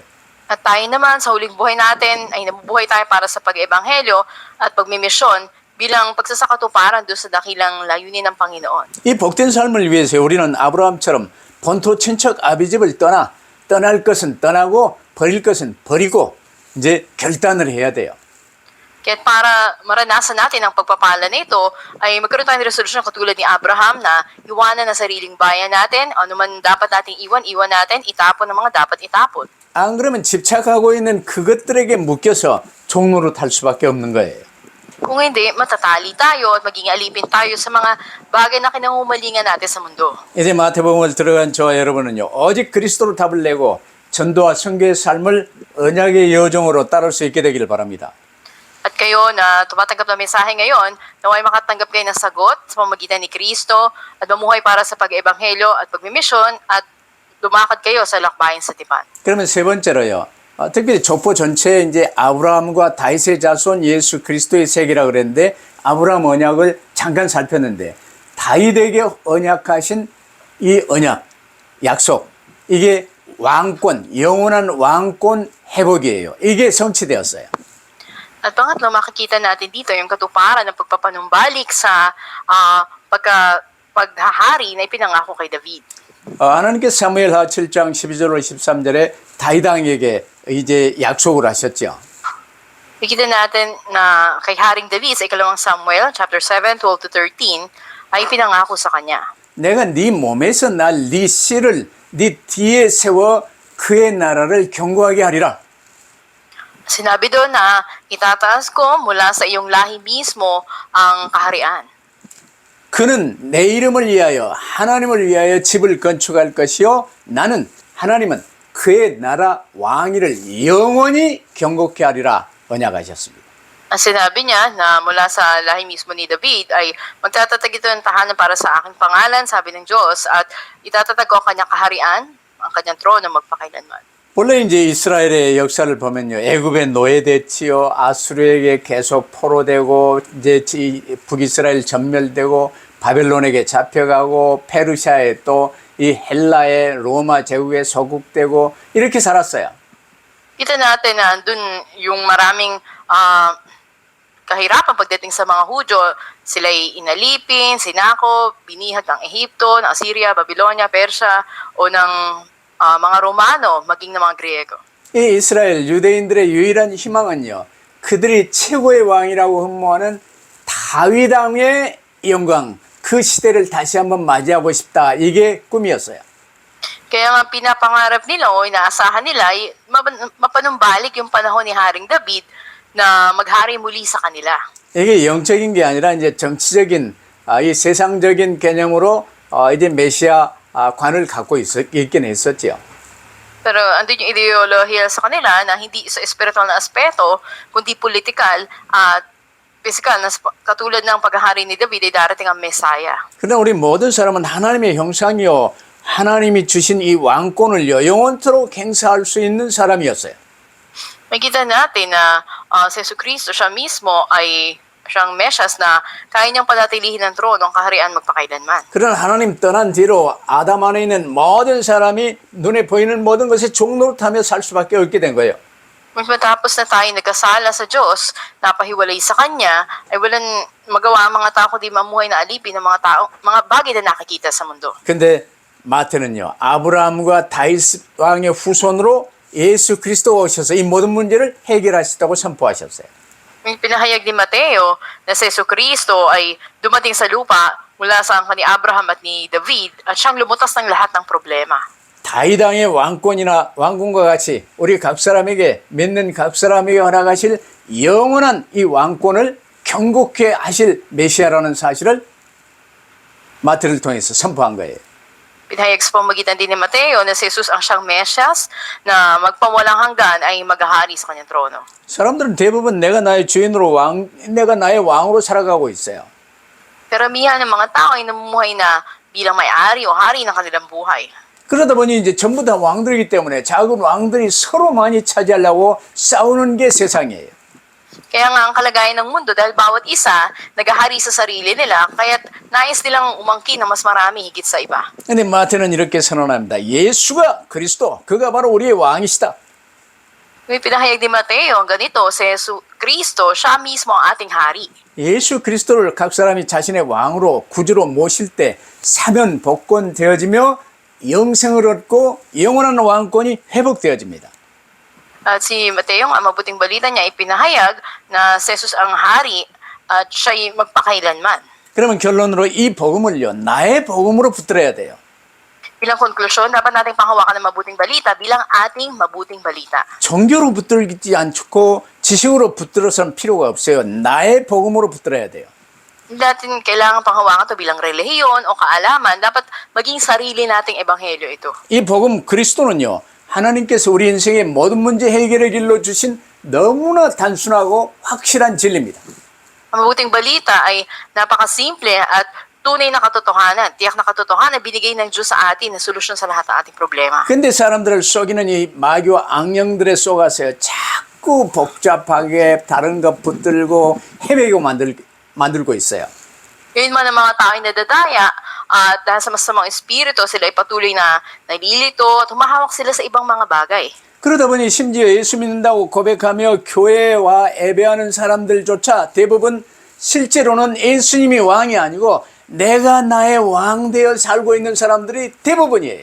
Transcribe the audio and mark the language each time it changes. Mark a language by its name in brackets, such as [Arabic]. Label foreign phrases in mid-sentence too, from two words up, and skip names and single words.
[Filipino] At tayo naman sa huling buhay natin ay nabubuhay tayo para sa pag-ebanghelyo at pagmimisyon bilang pagsasakatuparan doon sa dakilang layunin ng Panginoon. [Korean] 이 복된 삶을 위해서 우리는 아브라함처럼 본토 친척 아비집을 떠날 것은 떠나고 버릴 것은 버리고 이제 결단을 해야 돼요. [Filipino] Kaya para maranasan natin ang pagpapala nito, ay magkaroon tayo ng resolusyon katulad ni Abraham na iwanan ang sariling bayan natin, ano man dapat nating iwan natin, itapon ang mga dapat itapon. [Korean] 안 그러면 집착하고 있는 그것들에게 묶여서 종로로 탈 수밖에 없는 거예요. [Filipino] Kung hindi, matatali tayo at maging alipin tayo sa mga bagay na kinangumalingan natin sa mundo. [Korean] 이제 마태복음을 들어간 저와 여러분은요, 오직 그리스도로 답을 내고 전도와 선교의 삶을 언약의 여정으로 따를 수 있게 되기를 바랍니다. [Filipino] At kayo na tumatanggap ng mensahe ngayon, naway makatanggap kayo ng sagot sa pamamagitan ni Kristo at mamuhay para sa pag-ebanghelyo at pagmimisyon at lumakad kayo sa lakbayin sa tipan. [Korean] 그러면 세 번째로요. 특별히 족보 전체에 이제 아브라함과 다윗의 자손 예수 그리스도의 세계라 그랬는데 아브라함 언약을 잠깐 살폈는데 다윗에게 언약하신 이 언약, 약속, 이게 왕권, 영원한 왕권 회복이에요. 이게 성취되었어요. [Filipino] At pangatlo, makikita natin dito yung katuparan ng pagpapanumbalik sa paghahari na ipinangako kay David. [Korean] 하나님께서 사무엘하 7장 12절로 13절에 다윗 왕에게 이제 약속을 하셨죠. [Filipino] Nakikita natin na kay Haring David sa ikalawang Samuel, chapter 7, 12 to 13, ay pinangako sa kanya. [Korean] 내가 네 몸에서 날 네 씨를 네 뒤에 세워 그의 나라를 견고하게 하리라. [Filipino] Sinabi doon na itataas ko mula sa iyong lahi mismo ang kaharian. [Korean] 그는 내 이름을 위하여 하나님을 위하여 집을 건축할 것이요 나는 하나님은 그의 나라 왕위를 영원히 견고케 하리라 언약하셨습니다. [Filipino] Ang sinabi niya na mula sa lahi mismo ni David ay magtatatag ito ng tahanan para sa aking pangalan, sabi ng Diyos, at itatatag ko ang kanyang kaharian, ang kanyang trono magpakailanman. [Korean] 원래 이제 이스라엘의 역사를 보면요. 애굽에 노예됐지요. 아수르에게 계속 포로되고 이제 북이스라엘 전멸되고 바벨론에게 잡혀가고 페르시아에 또 이 헬라의 로마 제국에 소국되고 이렇게 살았어요. [Filipino] Kita natin na andun yung maraming kahirapan pagdating sa mga Hudyo. Sila'y inalipin, sinako, binihag ng Ehipto, ng Assyria, Babylonia, Persia o ng mga Romano, maging ng mga Griego. [Korean] 이 이스라엘 유대인들의 유일한 희망은요. 그들이 최고의 왕이라고 흠모하는 다윗 왕의 영광, 그 시대를 다시 한번 맞이하고 싶다. 이게 꿈이었어요. [Filipino] Kaya nga pinapangarap nila o inaasahan nila ay mapanumbalik yung panahon ni Haring David na maghari muli sa kanila. [Korean] 이게 영적인 게 아니라 이제 정치적인 이 세상적인 개념으로 이제 메시아 관을 갖고 있긴 했었죠. [Filipino] Pero andun yung ideolohiya sa kanila na hindi sa espiritual na aspeto, kundi political at physical na katulad ng paghahari ni David ay darating ang Messiah. [Korean] 그러나 우리 모든 사람은 하나님의 형상이요. 하나님이 주신 이 왕권을요. 영원토록 행사할 수 있는 사람이었어요. [Filipino] Makita natin na si Jesucristo siya mismo ay siyang Mesias na kaya niyang panatilihin ng trono ng kaharian magpakailanman. [Korean] 그러나 하나님 떠난 뒤로 아담 안에 있는 모든 사람이 눈에 보이는 모든 것에 종노릇하며 살 수밖에 없게 된 거예요. [Filipino] Matapos na tayo nagkasala sa Diyos, napahiwalay sa Kanya, ay walang magawa ang mga tao kundi mamuhay na alipin ng mga tao, mga bagay na nakikita sa mundo. [Korean] 근데 마태는요. 아브라함과 다윗 왕의 후손으로 예수 그리스도가 오셔서 이 모든 문제를 해결하셨다고 선포하셨어요. [Filipino] Pinahayag ni Mateo na si Jesucristo ay dumating sa lupa mula sa angkan ni Abraham at ni David at siyang lumutas ng lahat ng problema. [Korean] 다윗 왕의 왕권이나 왕궁과 같이 우리 각 사람에게 믿는 각 사람에게 허락하실 영원한 이 왕권을 경고케 하실 메시아라는 사실을 마태를 통해서 선포한 거예요. [Filipino] Pinahayag sa pamamagitan din ni Mateo na si Jesus ang siyang Mesias na magpawalang hanggan ay maghahari sa kanyang trono. [Korean] 사람들은 대부분 내가 나의 주인으로 내가 나의 왕으로 살아가고 있어요. [Filipino] Karamihan ng mga tao ay namumuhay na bilang may-ari o hari ng kanilang buhay. [Korean] 그러다 보니 이제 전부 다 왕들이기 때문에 작은 왕들이 서로 많이 차지하려고 싸우는 게 세상이에요. [Filipino] Kaya nga ang kalagayan ng mundo dahil bawat isa naghahari sa sarili nila kaya't nais nilang umangkin na mas marami higit sa iba. [Korean] 근데 마태는 이렇게 선언합니다. 예수가 그리스도, 그가 바로 우리의 왕이시다. [Filipino] May pinahayag ni Mateo, ganito, si Jesucristo, siya mismo ang ating hari. [Korean] 예수 그리스도를 각 사람이 자신의 왕으로 구주로 모실 때 사면 복권 되어지며 영생을 얻고 영원한 왕권이 회복되어집니다. [Filipino] At si Mateo, ang mabuting balita niya, ipinahayag na si Jesus ang hari at siya'y magpakailanman. [Korean] 그러면 결론으로 이 복음을요, 나의 복음으로 붙들어야 돼요. [Filipino] Bilang konklusyon, dapat nating panghawakan ng mabuting balita bilang ating mabuting balita. [Korean] 종교로 붙들지 않고 지식으로 붙들어서는 필요가 없어요. 나의 복음으로 붙들어야 돼요. [Filipino] Hindi natin kailangan panghawakan ito bilang relihiyon o kaalaman. Dapat maging sarili nating ebanghelyo ito. [Korean] 이 복음 그리스도는요, 하나님께서 우리 인생의 모든 문제 해결의 길로 주신 너무나 단순하고 확실한 진리입니다. [Filipino] Ang mabuting balita ay napakasimple at tunay na katotohanan, tiyak na katotohanan binigay ng Diyos sa atin na solusyon sa lahat ng ating problema. [Korean] 근데 사람들을 속이는 이 마귀와 악령들에 속아서 자꾸 복잡하게 다른 것 붙들고 헤매고 만들고 있어요. [Filipino] Yun man ang mga tao'y nadadaya at dahil sa masamang espiritu, sila ay patuloy na nalilito at humahawak sila sa ibang mga bagay. [Korean] 그러다 보니 심지어 예수 믿는다고 고백하며 교회와 예배하는 사람들조차 대부분 실제로는 예수님이 왕이 아니고 내가 나의 왕 되어 살고 있는 사람들이 대부분이에요.